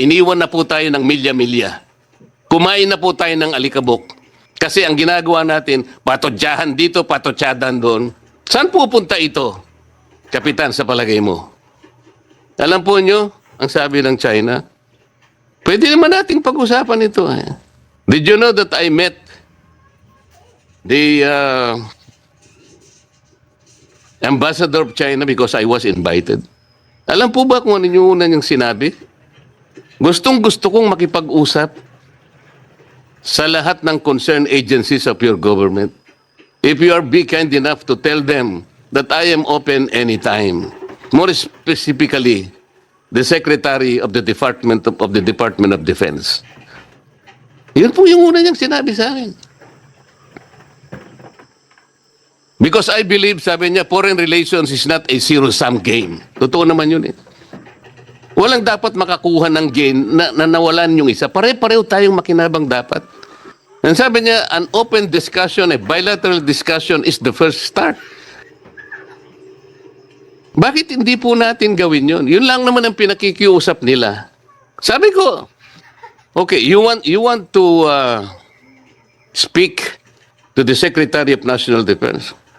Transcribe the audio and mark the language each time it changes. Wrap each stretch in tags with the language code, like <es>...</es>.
<tl>Iniwan na po tayo ng milya-milya. Kumain na po tayo ng alikabok. Kasi ang ginagawa natin, patodyahan dito, patodyahan doon. Saan pupunta ito, Kapitan, sa palagay mo? Alam po nyo, ang sabi ng China, pwede naman nating pag-usapan ito.</tl> <en>Did you know that I met the ambassador of China because I was invited?</en> <tl>Alam po ba kung ano yung una niyang sinabi? Gustong-gusto kong makipag-usap sa lahat ng</tl> <en>concerned agencies of your government. If you are be kind enough to tell them that I am open anytime. More specifically, the Secretary of the Department of Defense.</en> <tl>Yun po yung una niyang sinabi sa akin.</tl> <en>Because I believe,</en> <tl>sabi niya,</tl> <en>foreign relations is not a zero-sum game.</en> <tl>Totoo naman yun eh. Walang dapat makakuha ng gain na nawalan yung isa. Pare-pareho tayong makinabang dapat. And sabi niya,</tl> <en>an open discussion, a bilateral discussion is the first start.</en> <tl>Bakit hindi po natin gawin yun? Yun lang naman ang pinakikiusap nila. Sabi ko,</tl> <en>okay, you want to speak to the Secretary of National Defense?</en>